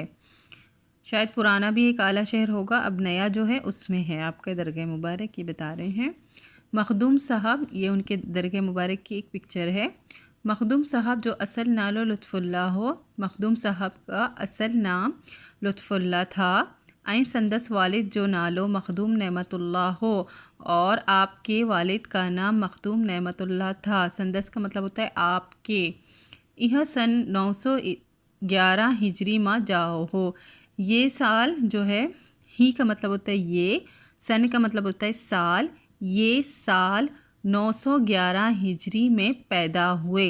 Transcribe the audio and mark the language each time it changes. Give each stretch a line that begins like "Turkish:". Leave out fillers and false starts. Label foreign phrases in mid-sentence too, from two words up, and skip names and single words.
Urdu: شاید پرانا بھی ایک اعلیٰ شہر ہوگا، اب نیا جو ہے اس میں ہے آپ کا درگاہ مبارک، یہ بتا رہے ہیں۔ مخدوم صاحب، یہ ان کے درگاہ مبارک کی ایک پکچر ہے۔
Sindhi: مخدوم صاحب جو اصل نالو لطف اللہ ہو،
Urdu: مخدوم صاحب کا اصل نام لطف اللہ تھا۔
Sindhi: این سندس والد جو نالو مخدوم نعمت اللہ ہو،
Urdu: اور آپ کے والد کا نام مخدوم نعمت اللہ تھا۔ سندس کا مطلب ہوتا ہے آپ کے۔
Sindhi: یہ سن 911 ہجری ماں جاؤ ہو،
Urdu: یہ سال جو ہے، ہی کا مطلب ہوتا ہے یہ، سن کا مطلب ہوتا ہے سال، یہ سال 911 ہجری میں پیدا ہوئے۔